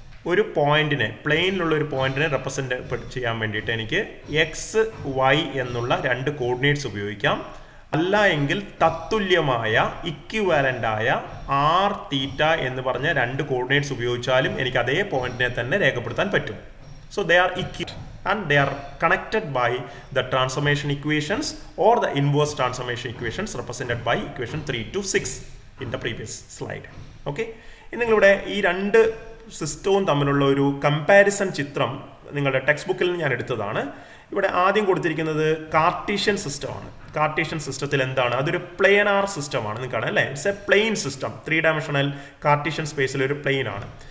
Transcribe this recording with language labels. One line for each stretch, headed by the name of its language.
Malayalam: ഒരു പോയിന്റിനെ, പ്ലെയിനിലുള്ള ഒരു പോയിന്റിനെ റെപ്രസെൻ്റ് ചെയ്യാൻ വേണ്ടിയിട്ട് എനിക്ക് എക്സ് വൈ എന്നുള്ള 2 കോർഡിനേറ്റ്സ് ഉപയോഗിക്കാം. അല്ല എങ്കിൽ തത്തുല്യമായ ഇക്വിവാലൻ്റായ ആർ തീറ്റ എന്ന് പറഞ്ഞ 2 കോർഡിനേറ്റ്സ് ഉപയോഗിച്ചാലും എനിക്ക് അതേ പോയിന്റിനെ തന്നെ രേഖപ്പെടുത്താൻ പറ്റും.
English: So they are and they are connected by the transformation equations or the inverse transformation equations represented by equation 3 to 6 in the previous slide.
Malayalam: Okay, ഇനി നിങ്ങളിവിടെ ഈ 2 സിസ്റ്റവും തമ്മിലുള്ള ഒരു കമ്പാരിസൺ ചിത്രം നിങ്ങളുടെ ടെക്സ്റ്റ് ബുക്കിൽ ഞാൻ എടുത്തതാണ്. ഇവിടെ ആദ്യം കൊടുത്തിരിക്കുന്നത് കാർട്ടീഷ്യൻ സിസ്റ്റമാണ്. കാർട്ടീഷ്യൻ സിസ്റ്റത്തിൽ എന്താണ്, അതൊരു പ്ലെയിനാർ സിസ്റ്റമാണ്. നിങ്ങൾക്കാണ് അല്ലേ,
English: It's a plane system.
Malayalam: 3 dimensional Cartesian സ്പേസിൽ ഒരു പ്ലെയിൻ ആണ്.